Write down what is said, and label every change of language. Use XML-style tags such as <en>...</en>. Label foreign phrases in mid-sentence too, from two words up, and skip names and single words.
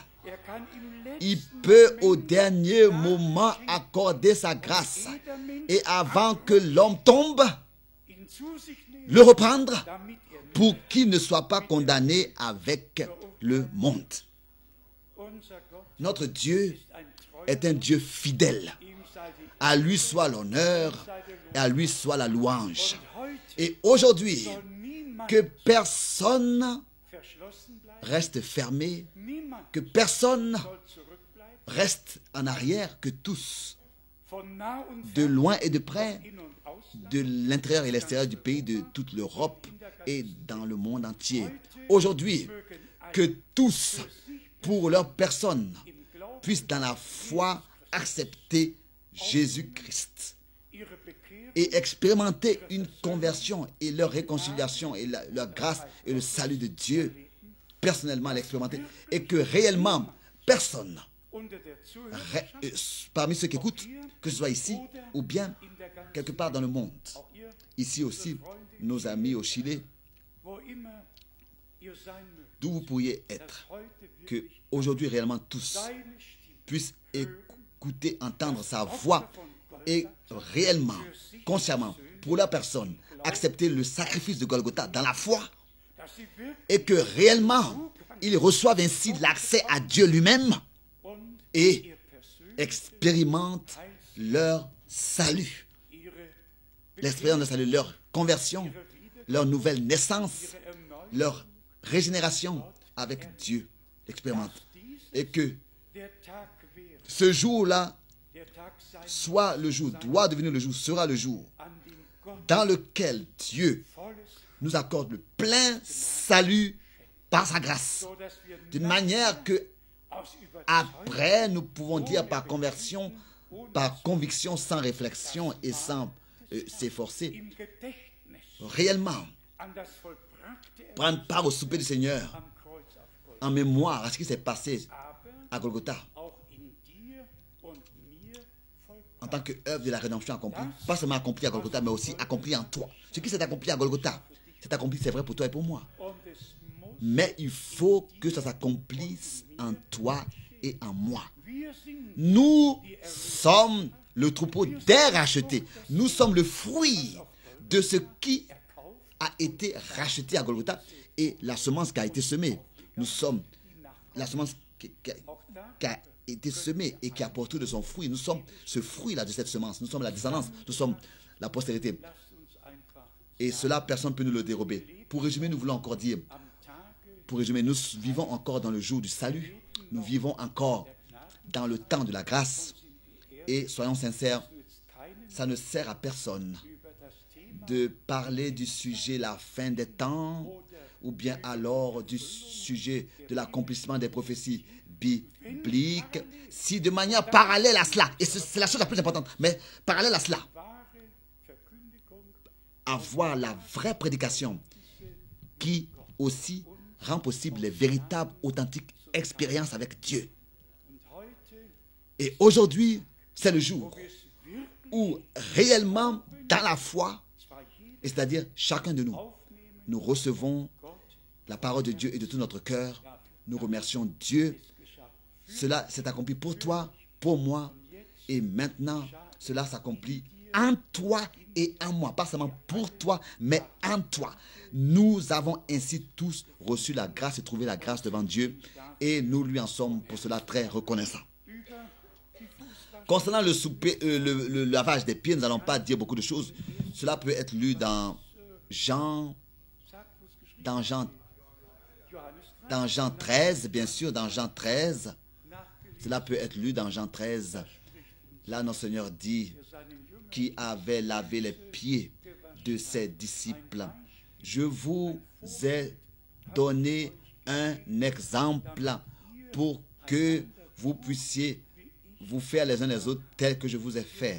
<fr>Il peut au dernier moment accorder sa grâce. Et avant que l'homme tombe, le reprendre</fr> <de>damit</de> <fr>pour qu'il ne soit pas condamné avec le monde.</fr> <de>unser Gott</de> <fr>Notre Dieu</fr> <de>ist ein treuer,</de> <fr>est un Dieu fidèle.</fr> <de>ihm sei die</de> <fr>À lui soit l'honneur et à lui soit la louange.</fr> <de>heute</de> <fr>Et aujourd'hui,</fr> <de>soll niemand</de> <fr>que personne</fr> <de>verschlossen bleiben,</de> <fr>reste fermé,</fr> <de>niemand</de> <fr>que personne</fr> <de>soll zurückbleiben,</de> <fr>reste en arrière, que tous,</fr> <de>von nah und</de> <fr>de</fr> <de>fern,</de> <fr>loin et de près,</fr> <de>in und ausland,</de> <fr>de l'intérieur et l'extérieur du pays, de toute l'Europe et dans le monde entier. Aujourd'hui,</fr> <de>mögen ein</de> <fr>que tous, pour leur personne,</fr> <de>im Glauben</de> <fr>puissent dans la foi accepter Jésus-Christ</fr> <de>ihre Bekehrung</de> <fr>et expérimenter une conversion et leur réconciliation et leur grâce et le salut de Dieu personnellement l'expérimenter et que réellement personne</fr> <de>unter der Zuhörerschaft,</de> <fr>parmi ceux qui écoutent, que ce soit ici ou bien</fr> <de>in der ganzen</de> <fr>quelque part dans le monde,</fr> <de>auch ihr,</de> <fr>ici aussi, nos amis au Chili,</fr> <de>wo immer ihr sein mögt,</de> <fr>d'où vous pourriez</fr> <de>dass</de> <fr>être,</fr> <de>heute</de> <fr>que</fr> <de>wirklich</de> <fr>aujourd'hui réellement tous</fr> <de>seine Stimme</de> <fr>puissent écouter, entendre sa voix et réellement, consciemment, pour leur personne, accepter le sacrifice de Golgotha dans la foi</fr> <de>dass sie wirklich</de> <fr>et que réellement, ils reçoivent ainsi l'accès à Dieu lui-même</fr> <de>und</de> <fr>et</fr> <de>ihr persönlich</de> <fr>expérimentent leur salut,</fr> <de>ihre</de> <fr>l'expérience de salut, leur conversion, leur nouvelle naissance,</fr> <de>Erneuerung,</de> <fr>leur régénération avec Dieu, expérimentent. Et que</fr> <de>der Tag wäre,</de> <fr>ce jour-là</fr> <de>der Tag sein</de> <fr>soit le jour, doit devenir le jour, sera le jour</fr> <de>an dem Gott</de> <fr>dans lequel Dieu</fr> <de>volles,</de> <fr>nous accorde le plein salut par sa grâce.</fr> <de>so dass wir</de> <fr>D'une manière que</fr> <de>aus Überzeugung</de> <fr>après nous pouvons dire par conversion, par conviction, sans réflexion et sans s'efforcer,</fr> <de>im Gedächtnis</de> <fr>réellement</fr> <de>an das vollbrachte</de> <fr>prendre part au souper du Seigneur</fr> <de>am Kreuz auf Golgatha,</de> <fr>en mémoire à ce qui s'est passé</fr> <de>aber</de> <fr>à Golgotha</fr> <de>auch in dir und mir vollbracht.</de> <fr>en tant qu'œuvre de la rédemption accomplie, pas seulement accomplie à Golgotha, mais aussi accomplie en toi. Ce qui s'est accompli à Golgotha, c'est accompli, c'est vrai pour toi et pour moi.</fr> <de>Und es muss,</de> <fr>Mais il faut que ça s'accomplisse en toi et en moi.</fr> <de>wir sind</de> <fr>Nous sommes le troupeau des rachetés. Nous sommes le fruit de ce qui a été racheté à Golgotha et la semence qui a été semée. Nous sommes la semence qui a été semée et qui a porté de son fruit. Nous sommes ce fruit-là de cette semence. Nous sommes la descendance. Nous sommes la postérité.</fr> <de>lasst uns einfach</de> <fr>Et cela, personne ne peut nous le dérober. Pour résumer, nous voulons encore dire,</fr> <de>am Tage</de> <fr>pour résumer, nous vivons encore dans le jour du salut. Nous vivons encore dans le temps de la grâce. Et soyons sincères,</fr> <de>nützt keinen</de> <fr>ça ne sert à personne</fr> <de>über das Thema</de> <fr>de parler du sujet la fin des temps ou bien alors du sujet de l'accomplissement des prophéties bibliques si de manière parallèle à cela, et c'est la chose la plus importante, mais parallèle à cela,</fr> <de>wahre Verkündigung</de> <fr>avoir la vraie prédication qui aussi rend possible les véritables, authentiques expériences avec Dieu.</fr> <de>und heute</de> <fr>Et aujourd'hui, c'est le jour</fr> <de>es wirklich</de> <fr>où réellement, dans la foi,</fr> <de>zwar jeder</de> <fr>et c'est-à-dire chacun de nous,</fr> <de>aufnehmen,</de> <fr>nous recevons</fr> <de>Gott</de> <fr>la parole de Dieu et de tout notre cœur. Nous remercions Dieu.</fr> <de>geschah.</de> <fr>Cela s'est accompli pour toi, pour moi. Et maintenant, cela s'accomplit en toi et en moi. Pas seulement pour toi, mais en toi. Nous avons ainsi tous reçu la grâce et trouvé la grâce devant Dieu. Et nous lui en sommes pour cela très reconnaissants.</fr> <de>Über die Fußwaschung</de> <fr>Concernant le souper, le lavage des pieds, nous n'allons pas dire beaucoup de choses. Cela peut être lu dans Jean,</fr> <de>sagt, wo es geschrieben</de> <fr>dans Jean,</fr> <de>Johannes 3,</de> <fr>dans Jean 13, bien sûr, dans Jean 13.</fr> <de>nachgelesen</de> <fr>Cela peut être lu dans Jean 13. Là, notre Seigneur dit</fr> <de>seinen Jüngern,</de> <fr>qui avait lavé les pieds de ses disciples. Je vous ai donné un exemple pour que vous puissiez vous faire les uns les autres tel que je vous ai fait.</fr>